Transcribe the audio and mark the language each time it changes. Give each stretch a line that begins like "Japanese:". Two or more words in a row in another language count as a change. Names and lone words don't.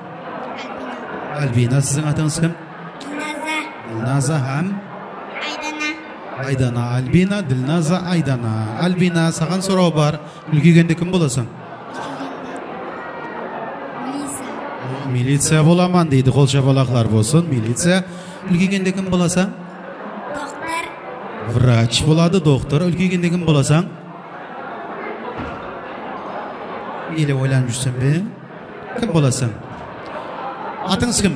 Kazakh: Альбина, сіздің атыңыз кім? Дилназа һәм? Айдана, Альбина, Дилназа, Айдана. Альбина, саған сұрау бар. Үлкейгенде кім боласың?
Uzbek: Militsiya bo'laman deydi, qo'l shapaloqlar bo'lsin. Militsiya. Ulg'ayganda kim bo'lasan? Doktor. Vrach bo'ladi, doktor. Ulg'ayganda kim bo'lasan? Yine o'ylanib yursan be. Kim bo'lasan? Atingiz kim?